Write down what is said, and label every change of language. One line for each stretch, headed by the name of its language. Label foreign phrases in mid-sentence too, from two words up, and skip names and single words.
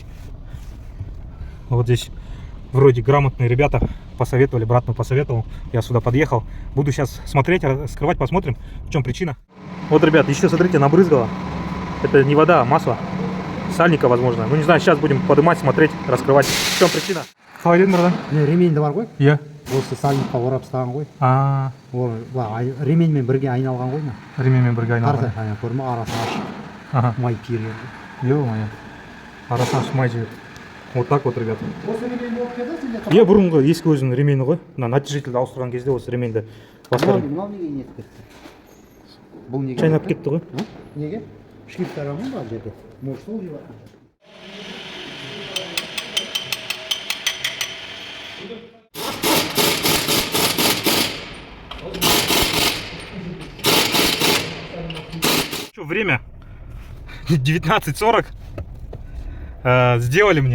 Russian: Вот здесь вроде грамотные ребята посоветовали, брат мой посоветовал. Я сюда подъехал. Буду сейчас смотреть, раскрывать, посмотрим, в чем причина. Вот, ребят, еще смотрите, набрызгало. Это не вода, а масло. Сальника, возможно. Ну, не знаю, сейчас будем поднимать, смотреть, раскрывать. В чем причина?
Kazakh: Ременді бар ғой? Иә. Осы сальникқа орап ұстаған ғой. Ол Ременмен бірге айналған ғой. ременмен бірге айналған. Көрме арасын ашып, Ага. май пирген. Ё-моё. Арасын ашып май жіберді.
Russian: Вот так вот, ребят.
Kazakh: Иә, бұрынғы ескі өзінің ремені ғой. Мына натяжителді ауыстырған кезде осы ременді басқарып. Мынау неге нетіп кетті? Бұл неге? Шайнап кетті ғой. Неге? Шкиптары ма бар жерде? Может, сол жеп жатыр?
Russian: Что, время 19:40. Сделали мне.